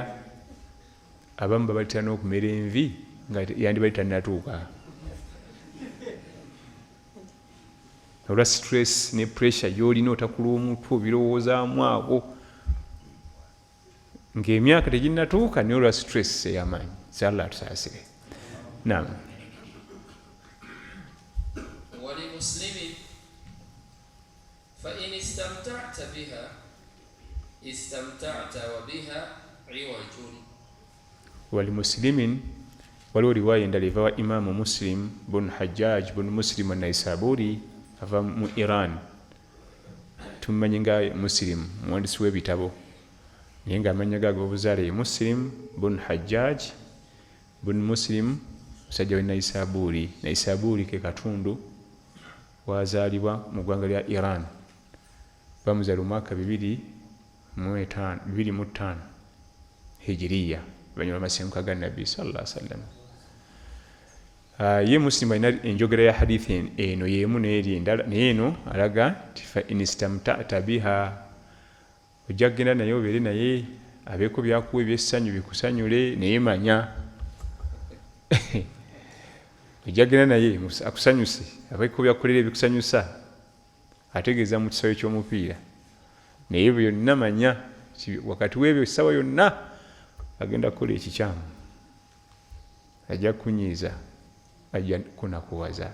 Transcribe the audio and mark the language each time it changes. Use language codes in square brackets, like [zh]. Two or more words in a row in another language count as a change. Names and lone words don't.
[lg] Abamu babalitira n'okumera envi nga yandibali tannatuuka. Olwa stress ne pressure y'olina otakula omutwe obirowoozaamu awo ng'emyaka teginnatuuka naye olwa stress ey'amaanyi. Allah atusaasire. Naam. [ar] ولمسلم فإن استمتعت بها استمتعت وبها عوج. [lg] ولمسلم waliwo riwaya endala eva wa Imaamu Muslim bun Hajjaj bun Muslim an-Naisaburi ava mu Iran. Tumanyi nga Muslim muwandiisi w'ebitabo naye ng'amannya gaage obuzaale ye Muslim bun Hajjaj bun Muslim musajja w'e Naisaburi. Naisaburi ke katundu wazaalibwa mu ggwanga lya Iran. Bamuzaala mu mwaka 205 hijiriya banyuma amasenguka ga Nabbi sallallahu alaihi wasallam. Ye Muslim alina enjogera ya hadithi eno y'emu n'eri endala, naye eno alaga nti [ar] فإن استمتعت بها, [lg] ojja kugenda naye obeere naye abeeko byakuwa ebyessanyu bikusanyule, naye manya ojja kugenda naye akusanyuse, abeeko byakukolera ebikusanyusa, ategeeza mu kisaawe ky'omupiira, naye byonna manya wakati w'ebyo essaawa yonna agenda kukola ekikyamu, ajja kunyiiza, ajja kunakuwaza.